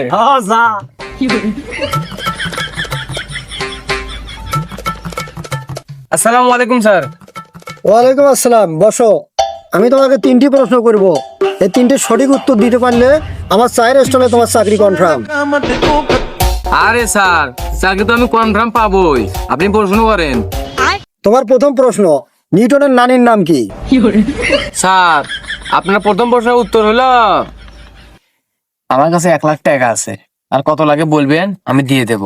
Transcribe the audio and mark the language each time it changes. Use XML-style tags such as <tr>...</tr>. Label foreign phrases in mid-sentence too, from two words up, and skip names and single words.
<bn>হ্যাঁ যা। আসসালামু আলাইকুম স্যার। ওয়ালাইকুম আসসালাম, বসো। আমি তোমাকে 3টি প্রশ্ন করব, এই 3টির সঠিক উত্তর দিতে পারলে আমার চায়ের স্টলে তোমার চাকরি কনফার্ম।</bn> <es>cama te toca.</es> <bn>আরে স্যার, চাকরি তো আমি কনফার্ম পাবোই, আপনি প্রশ্ন করেন। তোমার প্রথম প্রশ্ন, নিউটনের নানির নাম কি? স্যার আপনার প্রথম প্রশ্নের উত্তর হলো, আমার কাছে 1 লাখ টাকা আছে, আর কত লাগে বলবেন আমি দিয়ে দেবো।</bn>